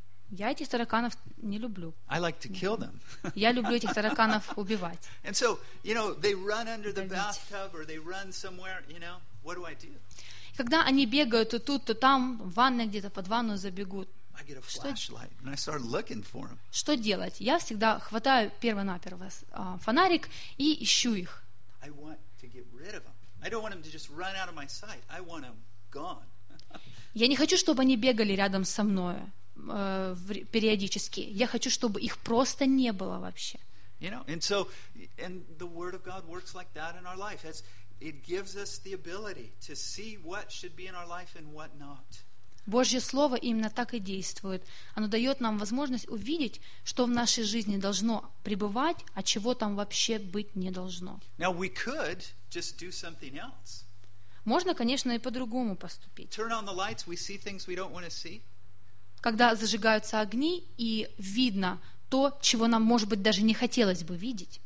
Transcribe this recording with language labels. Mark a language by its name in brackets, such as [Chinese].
[Russian] Я этих тараканов не люблю. [English] I like to kill them. [Russian] Я люблю этих тараканов убивать. [English] And so, you know, they run under the bathtub or they run somewhere, you know, what do I do? [Russian] Когда они бегают то тут, то там, в ванной где-то, под ванную забегут. [English] I get a flashlight and I start looking for them. [Russian] Что делать? Я всегда хватаю первонаперво фонарик и ищу их. [English] I want to get rid of them. I don't want them to just run out of my sight. I want them gone. [Russian] Я не хочу, чтобы они бегали рядом со мною периодически. Я хочу, чтобы их просто не было вообще. [English] You know, and so, and the Word of God works like that in our life. It gives us the ability to see what should be in our life and what not. [Russian] Божье слово именно так и действует. Оно дает нам возможность увидеть, что в нашей жизни должно пребывать, а чего там вообще быть не должно. [English] Now we could just do something else. [Russian] Можно, конечно, и по-другому поступить. [English] Turn on the lights, we see things we don't want to see. [Russian] Когда зажигаются огни и видно то, чего нам, может быть, даже не хотелось бы видеть.